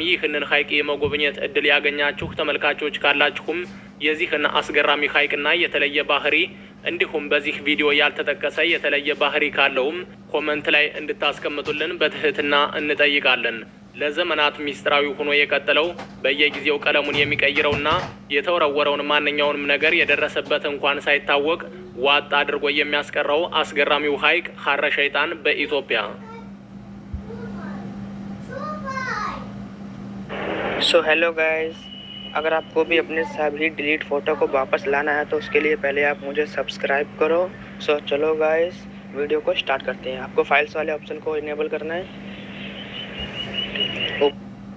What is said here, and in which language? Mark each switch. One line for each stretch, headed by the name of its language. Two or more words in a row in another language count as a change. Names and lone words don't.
Amharic: ይህንን ሐይቅ የመጎብኘት እድል ያገኛችሁ ተመልካቾች ካላችሁም የዚህን አስገራሚ ሐይቅና የተለየ ባህሪ እንዲሁም በዚህ ቪዲዮ ያልተጠቀሰ የተለየ ባህሪ ካለውም ኮመንት ላይ እንድታስቀምጡልን በትህትና እንጠይቃለን። ለዘመናት ሚስጥራዊ ሆኖ የቀጠለው በየጊዜው ቀለሙን የሚቀይረውና የተወረወረውን ማንኛውንም ነገር የደረሰበት እንኳን ሳይታወቅ ዋጥ አድርጎ የሚያስቀረው አስገራሚው ሐይቅ ሐረ ሸይጣን በኢትዮጵያ።
English: so hello guys,
Hindi: अगर आपको भी अपने सभी
English: delete photo
Hindi: को वापस लाना है तो उसके लिए पहले आप मुझे सब्सक्राइब करो। सो चलो गाइस, वीडियो को स्टार्ट करते हैं। आपको फाइल्स वाले ऑप्शन को इनेबल करना है।